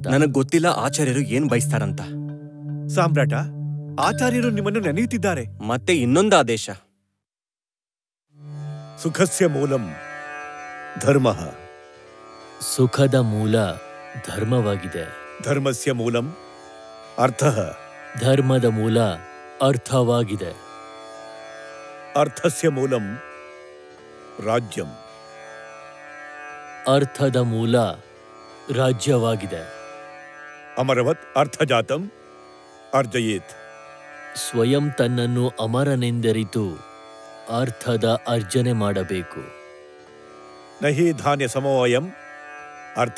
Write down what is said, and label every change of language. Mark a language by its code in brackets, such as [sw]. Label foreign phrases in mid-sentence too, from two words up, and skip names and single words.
[kn] ನನಗ್ ಗೊತ್ತಿಲ್ಲ ಆಚಾರ್ಯರು ಏನ್ ಬಯಸ್ತಾರಂತ. ಸಾಮ್ರಾಟ, ಆಚಾರ್ಯರು ನಿಮ್ಮನ್ನು ನೆನೆಯುತ್ತಿದ್ದಾರೆ. ಮತ್ತೆ ಇನ್ನೊಂದು ಆದೇಶ. [sa] सुखस्य मूलं धर्म. [kn] ಸುಖದ ಮೂಲ ಧರ್ಮವಾಗಿದೆ. [sa] धर्मस्य मूलं अर्थ. [kn] ಧರ್ಮದ ಮೂಲ ಅರ್ಥವಾಗಿದೆ. [sa] अर्थस्य मूलं राज्यं. [kn] ಅರ್ಥದ ಮೂಲ ರಾಜ್ಯವಾಗಿದೆ. [sa] अमरवत् अर्थजातं अर्जयेत्. [kn] ಸ್ವಯಂ ತನ್ನನ್ನು ಅಮರನೆಂದರಿತು ಅರ್ಥದ ಅರ್ಜನೆ ಮಾಡಬೇಕು. [sa] नहि धान्य समोयं अर्थ.